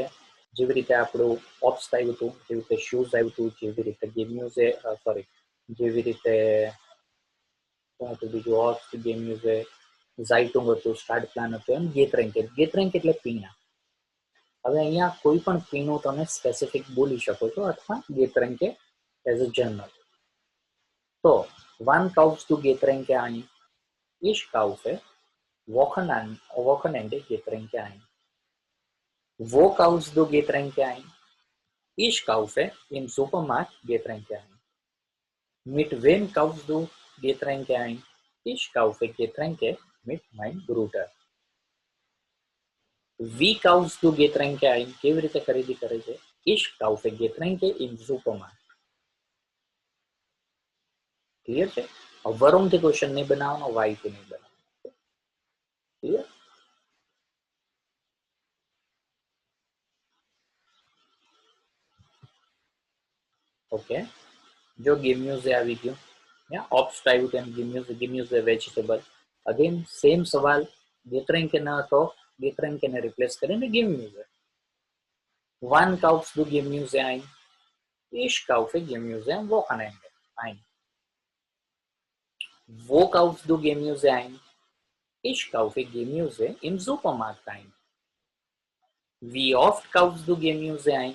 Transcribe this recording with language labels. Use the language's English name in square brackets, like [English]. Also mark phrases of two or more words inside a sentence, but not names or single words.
[Gujarati] જેવી રીતે આપણું ઓપ્સ આવ્યું હતું, જેવી રીતે શૂઝ આવ્યું હતું, જેવી રીતે ગેમ્યુઝે સોરી જેવી રીતે બીજું ઓપ્સ [German] Gemüse Zeitung [Gujarati] હતું, સ્ટાર્ટ પ્લાન હતું, એમ ગેત્રેન્કે. ગેત્રેન્ક એટલે પીણા. હવે અહીંયા કોઈ પણ પીણું તમે સ્પેસિફિક બોલી શકો છો અથવા ગેત્રેન્કે [English] as a general. [German] તો wann kaufst du Getränke અહીં. Ich kaufe Wochenende Getränke ein. Wo kaufst du Getränke ein? Ich kaufe im Supermarkt Getränke ein. Mit wem kaufst du Getränke ein? Ich kaufe Getränke mit meinem Bruder. Wie kaufst du Getränke ein? [Gujarati] કેવી રીતે ખરીદી કરે છે? [German] Ich kaufe Getränke im Supermarkt. [Gujarati] ક્લિયર છે? warum થી ક્વેશ્ચન નહીં બનાવવાનો, why થી નહીં બનાવવાનો. ક્લિયર? ઓકે, જો ગિમ્યુઝ આવી ગયું, ઓપ્સ આવ્યું તેમ ગિમ્યુઝ એ વેજીટેબલ. અગેન સેમ સવાલ, ગેટરેન્ક ન હતો, ગેટરેન્ક ને રિપ્લેસ કરીને ગિમ્યુઝ. [German] Wann kaufst du Gemüse ein? Ich kaufe Gemüse am Wochenende ein. Wo kaufst du Gemüse ein? Ich kaufe Gemüse im Supermarkt ein. Wie oft kaufst du Gemüse ein?